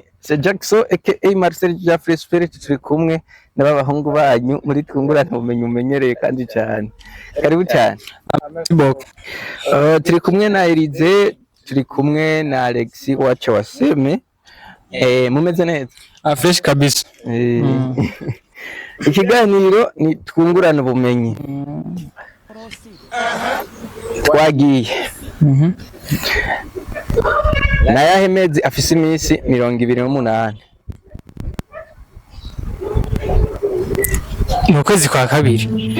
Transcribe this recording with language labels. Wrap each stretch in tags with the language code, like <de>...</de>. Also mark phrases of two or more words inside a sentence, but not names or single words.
<rw>C'est Jackson aka Marcel Jeffrey Spirit, turi kumwe n'abahungu banyu muri Twungurana Ubumenyi umenyereye kandi cyane. Karibu cyane. Turi kumwe na Elize, turi kumwe na Alex wacu waseme. Mumeze neza? Fresh kabisa. Ikiganiro ni Twungurana Ubumenyi. Twagiye na yahe mezi afise iminsi 28 mu kwezi kwa kabiri.</rw>